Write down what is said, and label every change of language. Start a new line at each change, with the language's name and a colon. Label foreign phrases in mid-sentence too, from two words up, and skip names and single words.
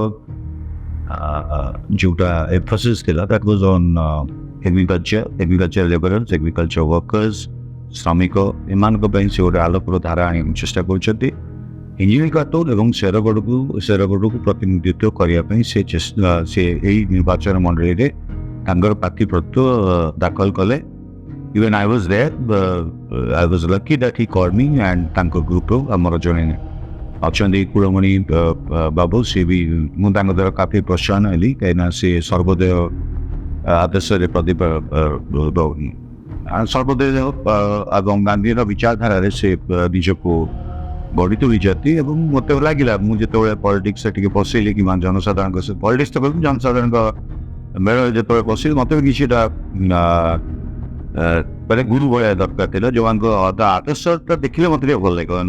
Odia: ଯୋଉଟା ଏମ୍ଫସିସ୍ ଥିଲା
English: that was on agriculture labourers, agriculture workers,
Odia: ଶ୍ରମିକ, ଏମାନଙ୍କ ପାଇଁ ସେ ଗୋଟେ ଆଲୋକର ଧାରା ଆଣିବାକୁ ଚେଷ୍ଟା କରୁଛନ୍ତି। ହିଞ୍ଜିଳିକାଟୁର ଏବଂ ଶେରଗଡ଼କୁ ପ୍ରତିନିଧିତ୍ୱ କରିବା ପାଇଁ ସେ ଏହି ନିର୍ବାଚନ ମଣ୍ଡଳୀରେ ତାଙ୍କର ପ୍ରାର୍ଥୀପତ୍ର ଦାଖଲ କଲେ।
English: Even I was there, I was lucky that he called me and
Odia: ତାଙ୍କ ଗ୍ରୁପରୁ ଆମର ଜଣେ ଅଛନ୍ତି କୁଳମଣି ବାବୁ, ସେ ବି ମୁଁ ତାଙ୍କ ଦ୍ୱାରା କାଫି ପ୍ରୋତ୍ସାହନ ହେଲି କାହିଁକିନା ସେ ସର୍ବୋଦୟ ଆଦର୍ଶରେ ସର୍ବୋଦୟ ଏବଂ ଗାନ୍ଧୀର ବିଚାରଧାରାରେ ସେ ନିଜକୁ ଗଢ଼ି ତୋଳିଛନ୍ତି ଏବଂ ମୋତେ ଲାଗିଲା ମୁଁ ଯେତେବେଳେ ପଲିଟିକ୍ସରେ ଟିକେ ପଶିଲି କିମ୍ବା ଜନସାଧାରଣଙ୍କ ପଲିଟିକ୍ସ ତ କହିବି ଜନସାଧାରଣଙ୍କ ମେଳରେ ଯେତେବେଳେ ପଶିଲି ମୋତେ ବି କିଛିଟା ମାନେ ଗୁରୁ ଭଳିଆ ଦରକାର ଥିଲା ଯେଉଁମାନଙ୍କ ଆଦର୍ଶଟା ଦେଖିଲେ ମୋତେ ଟିକେ ଭଲ ଲାଗିବ।